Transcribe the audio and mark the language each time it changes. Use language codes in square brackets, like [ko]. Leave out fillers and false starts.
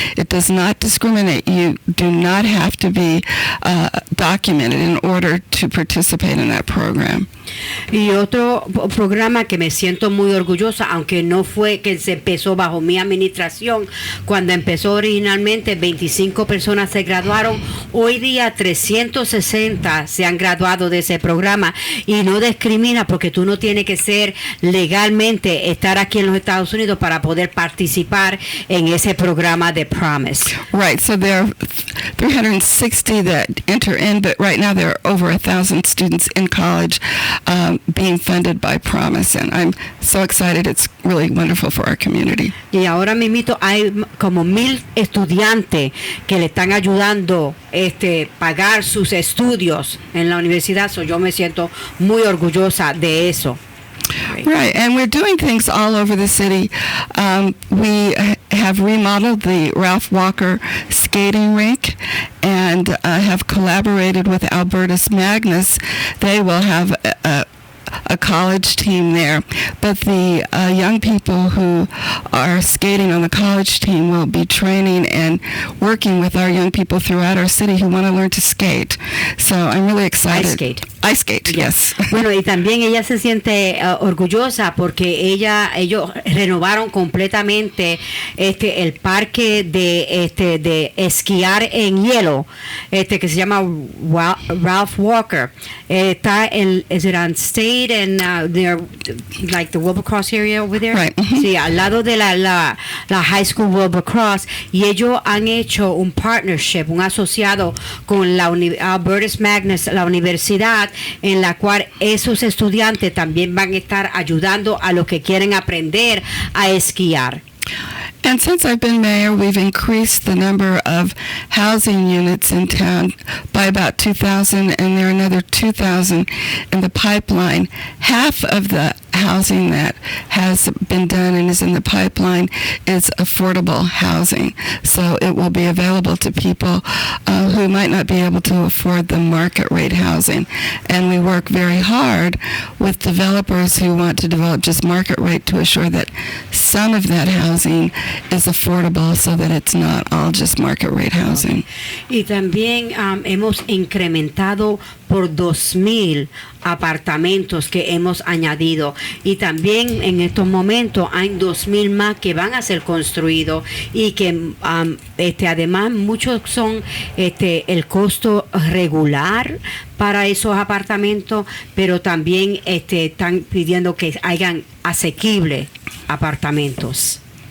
[en] It does not discriminate. You do not have to be documented in order to participate in that program. [es] Y otro programa que me siento muy orgullosa, aunque no fue que se empezó bajo mi administración, cuando empezó originalmente 25 personas se graduaron, hoy día 360 se han graduado de ese programa, y no discrimina porque tú no tienes que ser legalmente estar aquí en los Estados Unidos para poder participar en ese programa de Promise. [en] Right, so there are 360 that enter in, but right now there are over 1,000 students in college being funded by Promise, and I'm so excited. It's really wonderful for our community. [es] Y ahora mismito hay como 1,000 estudiantes que le están ayudando pagar sus estudios en la universidad, so yo me siento muy orgullosa de eso. [en] Right, and we're doing things all over the city. We have remodeled the Ralph Walker skating rink and have collaborated with Albertus Magnus. They will have a college team there, but the young people who are skating on the college team will be training and working with our young people throughout our city who want to learn to skate. So I'm really excited. Ice skate, yes. [es] Bueno, y también ella se siente orgullosa porque ellos renovaron completamente el parque de esquiar en hielo, que se llama Ralph Walker. Está [en] is it on State and near like the Wilbercross area over there? Right. Mm-hmm. [es] Sí, al lado de la High School Wilbercross, y ellos han hecho un partnership, un asociado con la Albertus Magnus, la universidad, en la cual esos estudiantes también van a estar ayudando a los que quieren aprender a esquiar. [en] And since I've been mayor, we've increased the number of housing units in town by about 2,000, and there are another 2,000 in the pipeline. Half of the housing that has been done and is in the pipeline is affordable housing. So it will be available to people who might not be able to afford the market rate housing. And we work very hard with developers who want to develop just market rate to assure that some of that housing is affordable so that it's not all just market rate housing. [es] Y también hemos incrementado por 2,000 apartamentos que hemos añadido, y también en estos momentos hay 2,000 más que van a ser construidos, y que además muchos son el costo regular para esos apartamentos, pero también están pidiendo que hayan asequibles apartamentos.